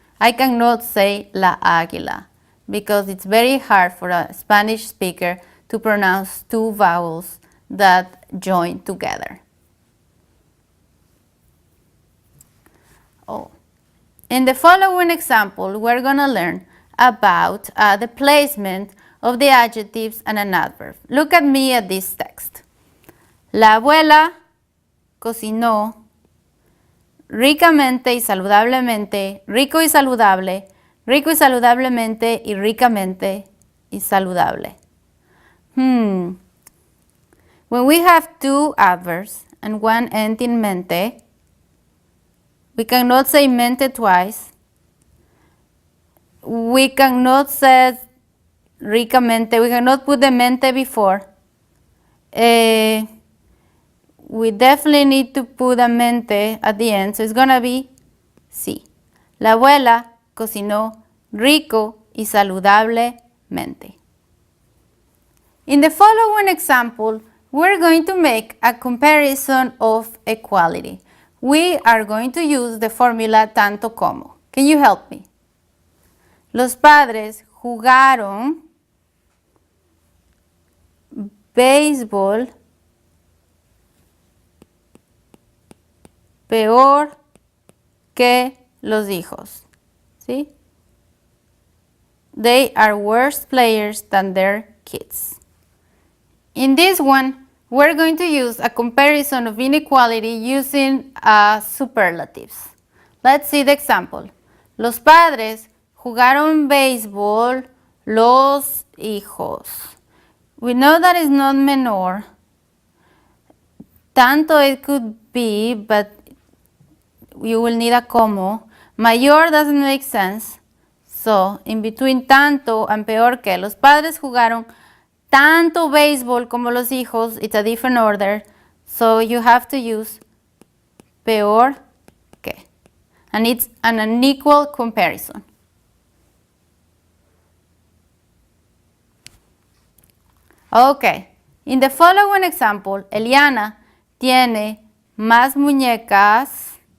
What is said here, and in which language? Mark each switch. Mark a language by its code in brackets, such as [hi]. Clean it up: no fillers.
[en] I cannot say la águila because it's very hard for a Spanish speaker to pronounce two vowels that join together. In the following example, we're going to learn about the placement of the adjectives and an adverb. Look at me at this text. [es] La abuela cocinó ricamente y saludablemente, rico y saludablemente y ricamente y saludable. [en] When we have two adverbs and one end in mente, we cannot say mente twice. We cannot say ricamente. We cannot put the mente before. We definitely need to put a mente at the end, so it's going to be sí. [es] La abuela cocinó rico y saludablemente. [en] In the following example, we're going to make a comparison of equality. We are going to use the formula tanto como. Can you help me? [es] Los padres jugaron béisbol peor que los hijos. ¿Sí? [en] They are worse players than their kids. In this one, we're going to use a comparison of inequality using superlatives. Let's see the example. [es] Los padres jugaron béisbol los hijos. [en] We know that it's not menor. Tanto it could be, but you will need a como. Mayor doesn't make sense. So, in between tanto and peor que, [es] los padres jugaron tanto béisbol como los hijos, [en] it's a different order, so you have to use peor que. And it's an unequal comparison. Okay, in the following example, [es] Eliana tiene más muñecas.